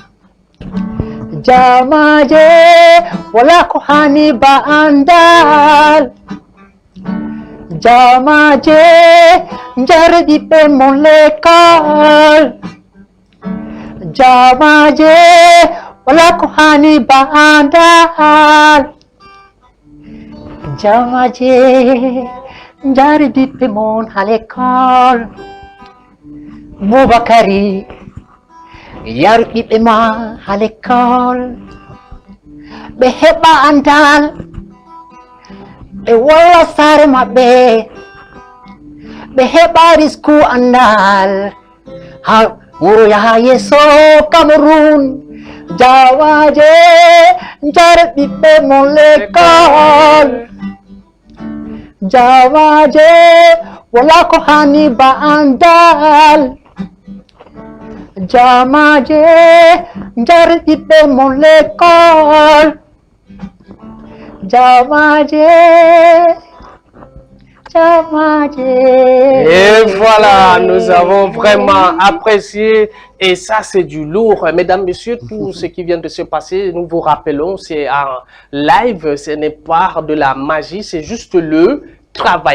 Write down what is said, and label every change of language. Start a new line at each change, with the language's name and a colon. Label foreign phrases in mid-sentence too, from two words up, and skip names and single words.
Fula: Jamaje wala ko hani ba andal Jamaje jar gide mon l'école Jamaje wala ko hani ba andal Jamaje jari bippe mon
French: à l'école
Fula: Moubakari yar bippe ma
French: à l'école
Fula: be heba andal be wala sare mabbe be heba risku andal ha wuro ya yeso Cameroon Jawaje jari bippe mon l'école Jamaje wala ko hani ba andal Jamaje jar bippe mon l'école Jamaje
French: Et voilà, nous avons vraiment apprécié et ça c'est du lourd. Mesdames, messieurs, tout ce qui vient de se passer, nous vous rappelons, c'est en live, ce n'est pas de la magie, c'est juste le travail.